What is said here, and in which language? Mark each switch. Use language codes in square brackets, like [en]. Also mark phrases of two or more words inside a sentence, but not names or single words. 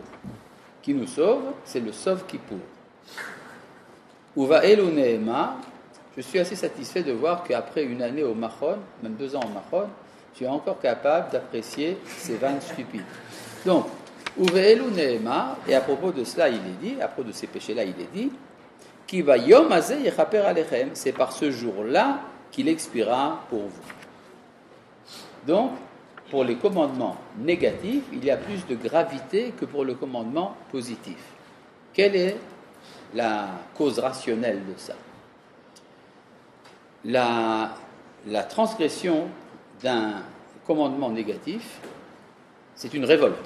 [fr] Qui nous sauve, c'est le sauve Kippour. [he] ובאלו נאמר, [fr] je suis assez satisfait de voir qu'après une année au Machon, même 2 ans au Machon, tu es encore capable d'apprécier ces vannes stupides. Donc, [he] ובאלו נאמר, [fr] et à propos de cela, il est dit, à propos de ces péchés-là, il est dit, [he] כי ביום הזה יכפר עליכם, [fr] c'est par ce jour-là qu'il expira pour vous. Donc, pour les commandements négatifs, il y a plus de gravité que pour le commandement positif. Quelle est la cause rationnelle de ça? La transgression d'un commandement négatif, c'est une révolte.